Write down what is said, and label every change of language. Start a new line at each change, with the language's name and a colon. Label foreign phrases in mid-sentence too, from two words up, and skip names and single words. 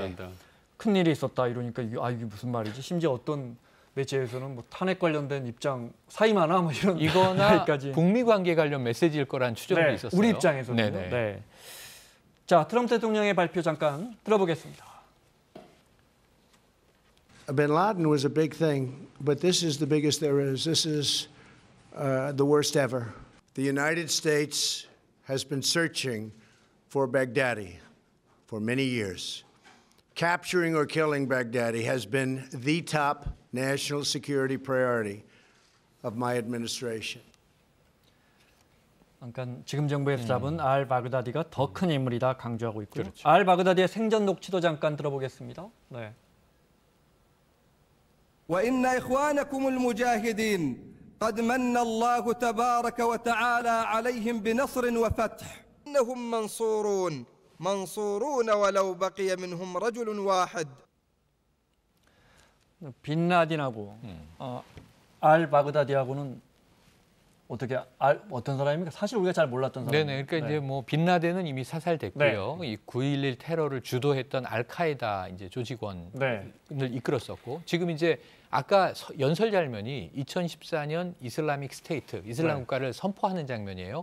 Korean: 일어났다. 발표한다. 큰일이 있었다 이러니까 이게 무슨 말이지? 심지어 어떤 매체에서는 뭐 탄핵 관련된 입장 사임하나 뭐 이런 이거나 북미 관계 관련 메시지일 거란 추정도 네, 있었어요. 우리 입장에서는. 네. 자, 트럼프 대통령의 발표 잠깐 들어보겠습니다.
English: Bin Laden was a big thing, but this is the biggest there is. This is the worst ever. The United States has been searching for Baghdadi for many years. Capturing or killing Baghdadi has been the top national security priority of my administration.
Korean: 그러니까 지금 정부에서 잡은 알 바그다디가 더 큰 인물이다 강조하고 있고요. 그렇죠. 알 바그다디의 생전 녹취도 잠깐 들어보겠습니다. 네.
Arabic: وإن إخوانكم المجاهدين قد من الله تبارك وتعالى عليهم بنصر وفتح إنهم منصورون ولو بقي منهم رجل واحد.
Korean: 빈라딘하고 알 바그다디하고는 어떤 사람입니까? 사실 우리가 잘 몰랐던 사람. 네네. 그러니까 이제 뭐 빈라덴은 이미 사살됐고요. 이 9.11 테러를 주도했던 알카에다 이제 조직원을 이끌었었고 지금 이제 아까 연설 장면이 2014년 이슬라믹 스테이트, 이슬람 국가를 선포하는 장면이에요.